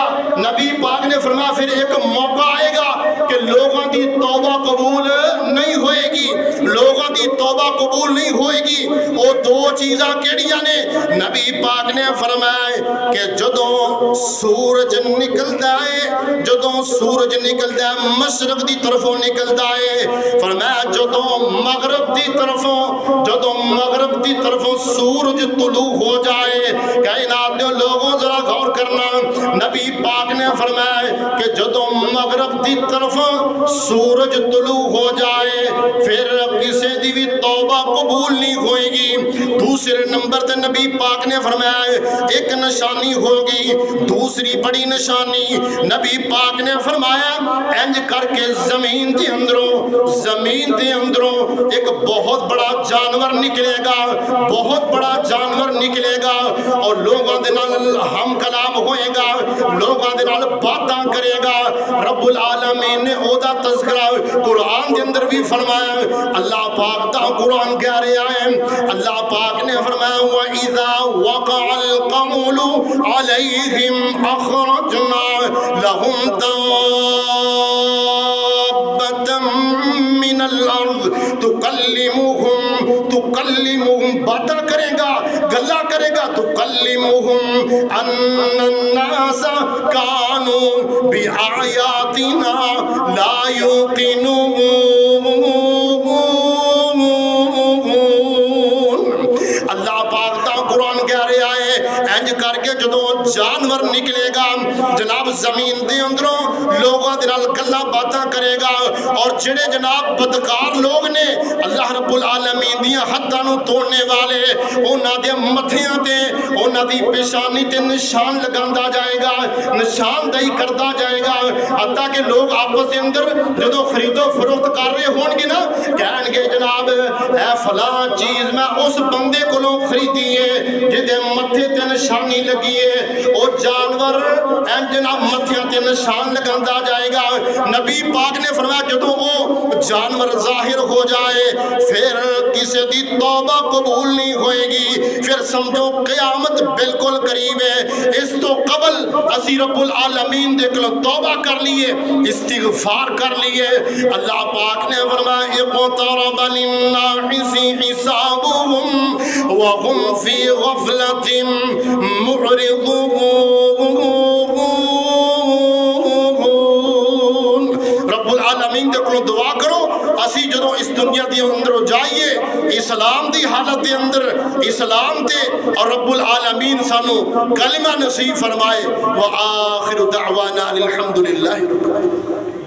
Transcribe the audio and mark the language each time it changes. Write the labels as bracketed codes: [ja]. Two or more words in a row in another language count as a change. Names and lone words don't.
[pa] نبی پاک نے فرمایا پھر ایک موقع آئے گا کہ لوگوں دی توبہ قبول نہیں ہوئے گی، لوگوں دی توبہ قبول نہیں ہوئے گی۔ وہ دو چیزاں کیڑیاں نے؟ نبی پاک نے فرمایا کہ جدوں سورج نکلدا ہے، جدوں سورج نکلدا ہے مشرق دی طرفوں نکلدا ہے، فرمایا جدوں مغرب دی طرفوں، جدوں مغرب دی طرفوں سورج طلوع ہو جائے، کائنات دے لوگوں ذرا غور کرنا، نبی پاک نے فرمایا کہ جدوں مغرب دی طرفوں سورج طلوع ہو جائے پھر کسی دی بھی توبہ قبول نہیں ہوئے گی۔ دوسرے نمبر تے نبی پاک نے فرمایا ایک نشانی ہوگی، دوسری بڑی نشانی نبی پاک نے فرمایا انج کر کے زمین دے اندروں، زمین دے اندروں ایک بہت بڑا جانور نکلے گا، بہت بڑا جانور نکلے گا اور لوگوں دے نال ہم کلام ہوئے گا، لوگوں دے نال باتاں کرے گا۔ [ar] رب العالمین [pa] نے او دا تذکرہ قرآن دے اندر بھی فرمایا، اللہ پاک دا قرآن کہہ رہا ہے، اللہ پاک نے فرمایا [ar] وَإِذَا وَقَعَ الْقَوْلُ عَلَيْهِمْ أَخْرَجْنَا لَهُمْ دَابَّةً مِّنَ الْأَرْضِ تُكَلِّمُهُمْ [pa] باتاں کرے گا، گلا کرے گا، [ar] تُكَلِّمُهُمْ أَنَّ النَّاسَ كَانُوا بِآيَاتِنَا لَا يُوقِنُونَ۔ [pa] اللہ پاک دا قرآن کہہ رہا ہے انج کر کے جدوں جانور نکلے گا جناب زمین دے اندروں لوگوں دے نال گلاں باتاں کرے گا، اور جڑے جناب بدکار لوگ نے اللہ [ar] رب العالمین [pa] دیاں حداں نو توڑنے والے انہاں دے متھیاں تے انہاں دی پیشانی تے نشان لگاندا جائے گا، نشاندہی کردا جائے گا، حتیٰ کہ لوگ آپس دے اندر جدوں خرید و فروخت کر رہے ہون گے نا کہن گے جناب اے فلاں چیز میں اس بندے کولوں خریدی ہے جدے متھے تے نشانی لگی ہے، او جانور این جناب متھیاں تے نشان لگاندا جائے گا۔ نبی پاک نے فرمایا جدوں او جانور ظاہر ہو جائے پھر کسی دی توبہ قبول نہیں ہوئے گی، پھر سمجھو قیامت بالکل قریب ہے۔ اس تو قبل اسی [ar] رب العالمین [pa] دے کلو توبہ کر لیے، استغفار کر لیے۔ اللہ پاک نے فرمایا [ar] اقترب للناس حسابهم وهم في غفلة معرضون۔ رب العالمین [pa] دے کلو دعا کرو اسی جدوں اس دنیا دی اندر جائیے اسلام دی حالت دے اندر اسلام تے اور رب العالمین سانو کلمہ نصیب فرمائے۔ [ar] وآخر دعوانا الحمدللہ رب العالمین۔